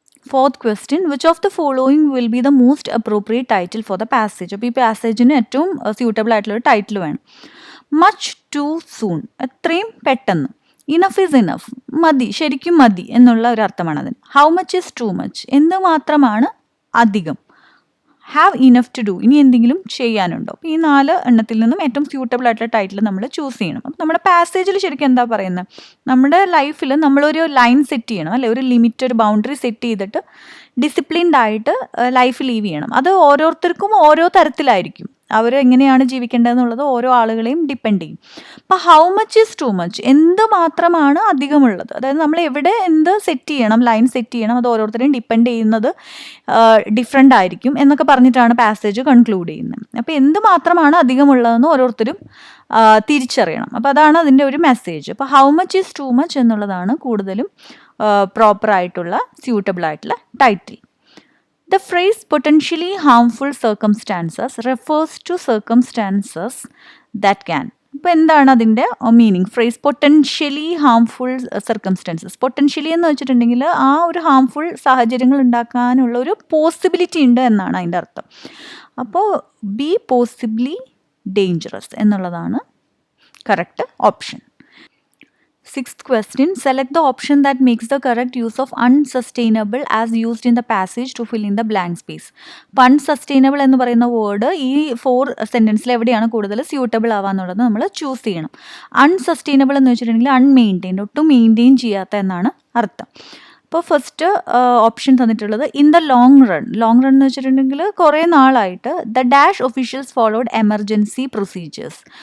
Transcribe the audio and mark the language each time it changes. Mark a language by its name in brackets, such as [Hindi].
[English] Fourth question, which of the following will be the most appropriate title for the passage? [Malayalam] അപ്പോൾ ഈ പാസേജിന് ഏറ്റവും suitable ആയിട്ടുള്ളൊരു title വേണം. [English] much too soon, [Malayalam] എത്രയും പെട്ടെന്ന്. [English] enough is enough, [Malayalam] മതി, ശരിക്കും മതി എന്നുള്ള ഒരു അർത്ഥമാണ് അതിന്. [English] how much is too much, [Malayalam] എന്ത് മാത്രമാണ് അധികം. [English] have enough to do, [Malayalam] ഇനി എന്തെങ്കിലും ചെയ്യാനുണ്ടോ. അപ്പോൾ ഈ 4 എണ്ണത്തിൽ നിന്നും ഏറ്റവും സ്യൂട്ടബിൾ ആയിട്ടുള്ള ടൈറ്റിൽ നമ്മൾ ചൂസ് ചെയ്യണം. അപ്പം നമ്മുടെ പാസേജിൽ ശരിക്കും എന്താ പറയുന്നത്, നമ്മുടെ ലൈഫിൽ നമ്മളൊരു ലൈൻ സെറ്റ് ചെയ്യണം അല്ലെ, ഒരു ലിമിറ്റ്, ഒരു ബൗണ്ടറി സെറ്റ് ചെയ്തിട്ട് ഡിസിപ്ലിൻഡ് ആയിട്ട് ലൈഫ് ലീവ് ചെയ്യണം. അത് ഓരോരുത്തർക്കും ഓരോ തരത്തിലായിരിക്കും. അവർ എങ്ങനെയാണ് ജീവിക്കേണ്ടതെന്നുള്ളത് ഓരോ ആളുകളെയും ഡിപ്പെൻഡ് ചെയ്യും. അപ്പോൾ [English] how much is too much, [Malayalam] എന്ത് മാത്രമാണ് അധികമുള്ളത്. അതായത് നമ്മൾ എവിടെ എന്ത് സെറ്റ് ചെയ്യണം, ലൈൻ സെറ്റ് ചെയ്യണം, അത് ഓരോരുത്തരെയും ഡിപ്പെൻഡ് ചെയ്യുന്നത് ഡിഫറെൻ്റ് ആയിരിക്കും എന്നൊക്കെ പറഞ്ഞിട്ടാണ് പാസേജ് കൺക്ലൂഡ് ചെയ്യുന്നത്. അപ്പോൾ എന്ത് മാത്രമാണ് അധികമുള്ളതെന്ന് ഓരോരുത്തരും തിരിച്ചറിയണം. അപ്പോൾ അതാണ് അതിൻ്റെ ഒരു മെസ്സേജ്. അപ്പോൾ [English] how much is too much [Malayalam] എന്നുള്ളതാണ് കൂടുതലും പ്രോപ്പറായിട്ടുള്ള സ്യൂട്ടബിൾ ആയിട്ടുള്ള title. [English] The phrase potentially harmful circumstances refers to circumstances that can. [Malayalam] ഇപ്പോൾ എന്താണ് അതിൻ്റെ meaning? [English] Phrase potentially harmful circumstances. [Malayalam] Potentially എന്ന് വെച്ചിട്ടുണ്ടെങ്കിൽ ആ ഒരു ഹാംഫുൾ സാഹചര്യങ്ങൾ ഉണ്ടാക്കാനുള്ള ഒരു പോസിബിലിറ്റി ഉണ്ട് എന്നാണ് അതിൻ്റെ അർത്ഥം. അപ്പോൾ [English] B possibly dangerous [Malayalam] എന്നുള്ളതാണ് correct option. [English] Sixth question, select the option that makes the correct use of unsustainable as used in the passage to fill in the blank space. [Malayalam] അപ്പോൾ unsustainable എന്ന് പറയുന്ന വേർഡ് ഈ 4 സെൻറ്റൻസിൽ എവിടെയാണ് കൂടുതൽ സ്യൂട്ടബിൾ ആവാന്നുള്ളത് നമ്മൾ choose ചെയ്യണം. Unsustainable എന്ന് വെച്ചിട്ടുണ്ടെങ്കിൽ അൺമെയിൻറ്റെയിൻഡ്, ഒട്ടും മെയിൻറ്റെയിൻ ചെയ്യാത്ത എന്നാണ് അർത്ഥം. അപ്പോൾ [English] first option [Malayalam] തന്നിട്ടുള്ളത് [English] in the long run [Malayalam] എന്ന് വെച്ചിട്ടുണ്ടെങ്കിൽ കുറേ നാളായിട്ട് [English] The dash officials followed emergency procedures.